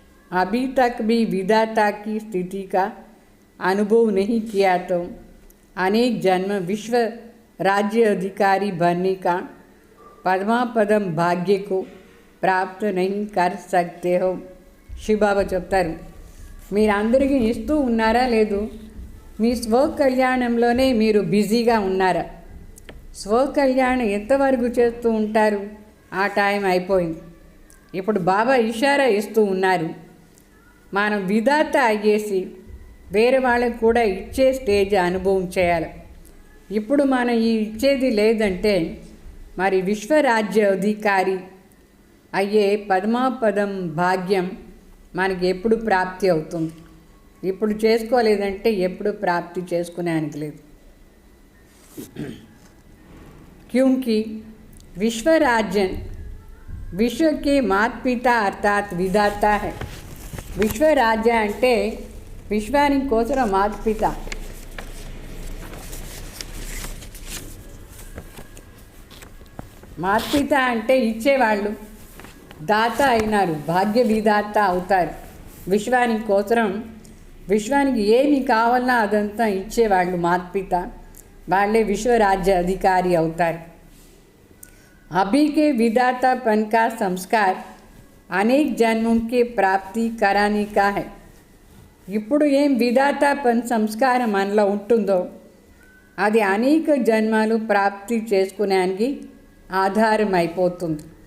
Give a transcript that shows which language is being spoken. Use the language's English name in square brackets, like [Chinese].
[Hindi] अभी तक भी विधाता की स्थिति का अनुभव नहीं किया तो अनेक जन्म विश्व राज्य अधिकारी बनने का పరమాపదం భాగ్య को प्राप्त नहीं कर सकते हो. [Telugu] శివబాబా చెప్తారు, మీరు అందరికీ ఇస్తూ ఉన్నారా లేదు, మీ స్వకళ్యాణంలోనే మీరు బిజీగా ఉన్నారా? స్వకళ్యాణం ఎంతవరకు చేస్తూ ఉంటారు? ఆ టైం అయిపోయింది. ఇప్పుడు బాబా ఇషారా ఇస్తూ ఉన్నారు, మనం విధాత అయ్యేసి వేరే వాళ్ళకు కూడా ఇచ్చే స్టేజ్ అనుభవం చేయాలి. ఇప్పుడు మనం ఈ ఇచ్చేది లేదంటే మరి విశ్వరాజ్య అధికారి అయ్యే పద్మాపదం భాగ్యం మనకి ఎప్పుడు ప్రాప్తి అవుతుంది? ఇప్పుడు చేసుకోలేదంటే ఎప్పుడు ప్రాప్తి చేసుకునేనికి లేదు. [Hindi] क्योंकि विश्वराजन विश्व के माता पिता अर्थात विधाता है. [Telugu] విశ్వరాజ్య అంటే విశ్వానికి కోసం మాతపిత. మాతపిత అంటే ఇచ్చేవాళ్ళు, దాత అయినారు, భాగ్య విధాత అవుతారు. విశ్వానికి కోసం, విశ్వానికి ఏమి కావాలన్నా అదంతా ఇచ్చేవాళ్ళు మాతపిత, వాళ్ళే విశ్వరాజ్య అధికారి అవుతారు. [Hindi] अभी के विधातापन का संस्कार अनेक जन्मों की प्राप्ति कराने का है. [Telugu] ఇప్పుడు ఏం విధాతాపన్ సంస్కారం మనలో ఉంటుందో అది అనేక జన్మలు ప్రాప్తి చేసుకునేందుకు ఆధారం అయిపోతుంది.